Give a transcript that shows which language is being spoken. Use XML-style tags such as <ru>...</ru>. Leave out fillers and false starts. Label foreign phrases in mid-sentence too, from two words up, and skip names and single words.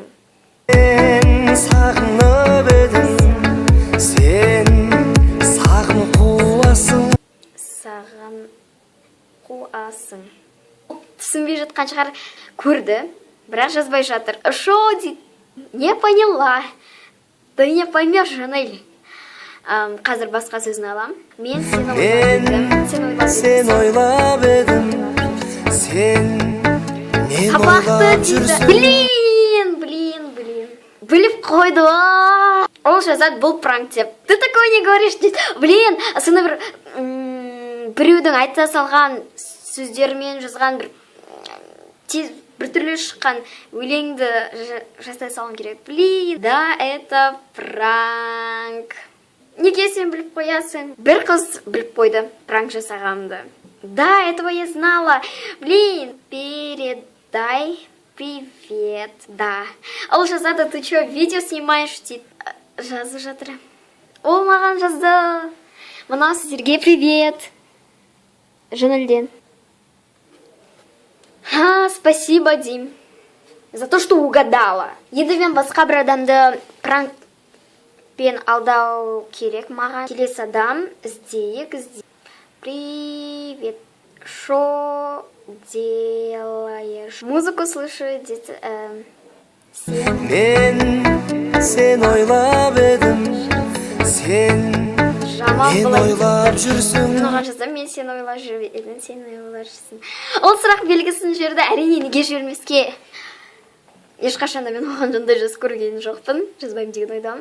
<kk>Мен сағынып едім, сен сағым қуасың. Сағым қуасың. Түсінбей жатқан шығар, көрді, бірақ жазбай жатыр. Шо дейді.</kk> <ru>Не поняла. Ты не поймешь, Жанель.</ru> <kk>Қазір басқа сөзін алам. Мен сені ойлап едім. Сен мен ойлап жүрсің. Блин. Біліп қойды. Ол жазады, бұл пранк деп.</kk> <ru>Ты такой не говоришь дейді.</ru> <kk>Блин, соны біреудің айта салған сөздермен жазған бір түрлі шыққан өлеңді жасай салым керек.</kk> <ru>Блин, да, это пранк.</ru> <kk>Неге сен біліп қоясың? Бір қыз біліп қойды пранк жасағанымды.</kk> <ru>Да, этого я знала. Блин, передай привет. Да.</ru> <kk>Ол жазады,</kk> <ru>ты что, видео снимаешь дейді. Жазып жатыр.</ru> <kk>Ол маған жазды. Мына сіздерге привет. Жанелден.</kk> <ru>Спасибо, Дим, за то, что угадала.</ru> <kk>Енді мен басқа бір адамды пранкпен алдау керек маған. Келесі адам іздейік.</kk> <ru>Привет, шо делаешь? Музыку слышу,</ru> <kk>дейді. Мен сен ойлап едім, сен мен ойлап жүрсің. Оған жаздым, мен сен ойлап едім, сен ойлап жүрсің. Ол сұрақ белгісін жерді, әрине неге жібермеске. Ешқашанда мен оған жондай жазып көрген жоқпын, жазбаймын деген ойдамын.</kk>